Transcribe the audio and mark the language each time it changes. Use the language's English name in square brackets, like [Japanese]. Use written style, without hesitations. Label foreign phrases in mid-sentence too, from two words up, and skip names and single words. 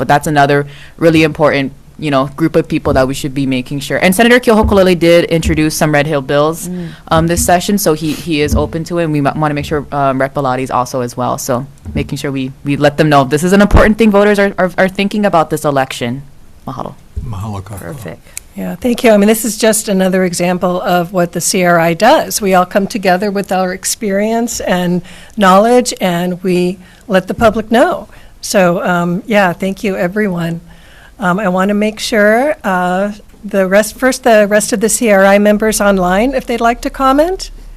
[English] But that's another really important group of people that we should be making sure. And Senator Keohokolole did introduce some Red Hill bills this session, so he is open to it, and we want to make sure Rep. Baladi is also as well. So making sure we let them know this is an important thing voters are thinking about this election. Mahalo. [Hawaiian] Mahalo kako. [English] Perfect. Yeah, thank you. I mean, this is just another example of what the CRI does. We all come together with our experience and knowledge, and we let the public know. So, thank you, everyone. I want to make sure the rest of the CRI members online, if they'd like to comment.